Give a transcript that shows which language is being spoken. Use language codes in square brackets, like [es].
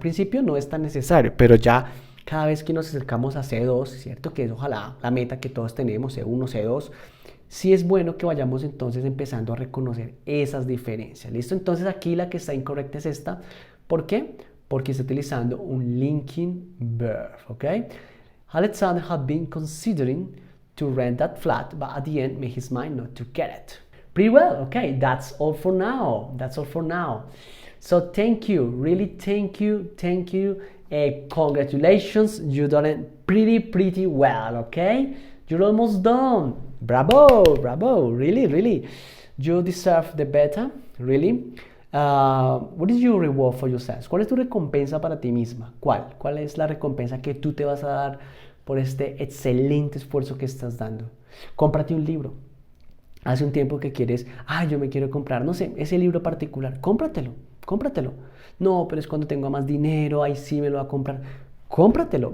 [es] Al principio no es tan necesario, pero ya cada vez que nos acercamos a C2, ¿cierto? Que es ojalá la meta que todos tenemos, C1, C2, sí es bueno que vayamos entonces empezando a reconocer esas diferencias, ¿listo? Entonces aquí la que está incorrecta es esta. ¿Por qué? Porque está utilizando un linking verb, ¿ok? [en] Alexander had been considering to rent that flat, but at the end made his mind not to get it. Pretty well, okay, that's all for now. That's all for now. So thank you, really thank you. Congratulations, you done it pretty well, okay? You're almost done. Bravo, really. You deserve the better, really. What is your reward for yourself? [es] ¿Cuál es tu recompensa para ti misma? ¿Cuál es la recompensa que tú te vas a dar por este excelente esfuerzo que estás dando? Cómprate un libro. Hace un tiempo que quieres, yo me quiero comprar, no sé, ese libro particular. Cómpratelo. No, pero es cuando tengo más dinero, ahí sí me lo va a comprar. Cómpratelo.